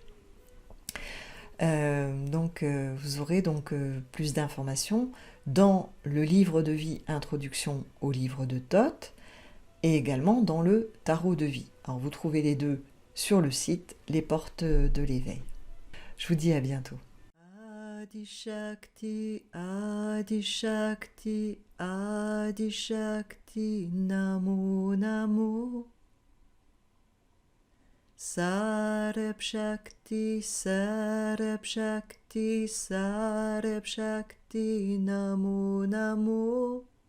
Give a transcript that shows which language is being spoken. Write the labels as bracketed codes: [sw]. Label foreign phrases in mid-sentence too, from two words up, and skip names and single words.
[fr] Vous aurez donc plus d'informations dans le livre de vie Introduction au livre de Thoth et également dans le tarot de vie. Alors vous trouvez les deux sur le site Les Portes de l'Éveil. Je vous dis à bientôt. [sa] आदि शक्ति, आदि शक्ति, आदि शक्ति, नमो नमो. सरब शक्ति, सरब शक्ति, सरब शक्ति, नमो नमो.